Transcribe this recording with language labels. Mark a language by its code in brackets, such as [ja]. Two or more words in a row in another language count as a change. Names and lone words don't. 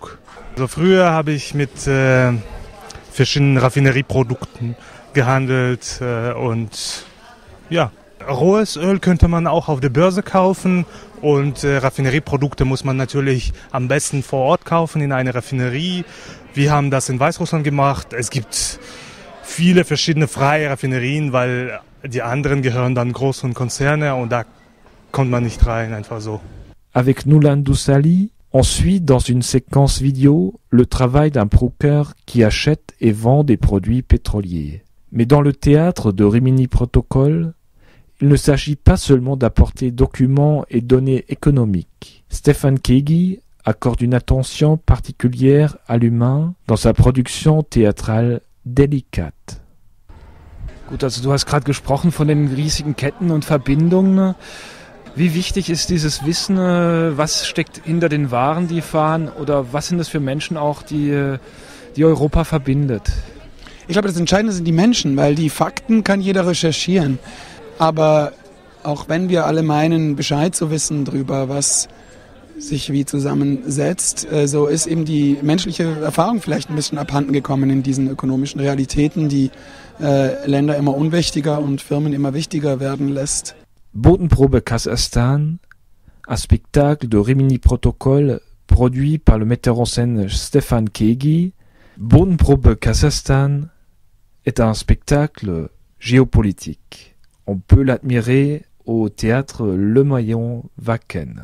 [de] Also früher habe ich mit verschiedenen Raffinerieprodukten gehandelt und ja, rohes Öl könnte man auch auf der Börse kaufen und Raffinerieprodukte muss man natürlich am besten vor Ort kaufen in einer Raffinerie. Wir haben das in Weißrussland gemacht. Es gibt viele verschiedene freie Raffinerien, weil die anderen gehören dann großen Konzerne und da kommt man nicht rein, einfach so. [fr] Avec Nulan Dussali, on suit dans une séquence vidéo le travail d'un broker qui achète et vend des produits pétroliers. Mais dans le théâtre de Rimini Protocol, il ne s'agit pas seulement d'apporter documents et données économiques. Stefan Kegi accorde une attention particulière à l'humain dans sa production théâtrale délicate. [de] Gut, also du hast gerade gesprochen von den riesigen Ketten und Verbindungen. Wie wichtig ist dieses Wissen? Was steckt hinter den Waren, die fahren? Oder was sind das für Menschen auch, die Europa verbindet? Ich glaube, das Entscheidende sind die Menschen, weil die Fakten kann jeder recherchieren. Aber auch wenn wir alle meinen, Bescheid zu wissen darüber, was sich wie zusammensetzt, so ist eben die menschliche Erfahrung vielleicht ein bisschen abhanden gekommen in diesen ökonomischen Realitäten, die Länder immer unwichtiger und Firmen immer wichtiger werden lässt. [fr] Bodenprobe Kasachstan, un spectacle de Rimini Protocol produit par le metteur en scène Stefan Kegi. Bodenprobe Kasachstan est un spectacle géopolitique. On peut l'admirer au théâtre Le Maillon Wacken.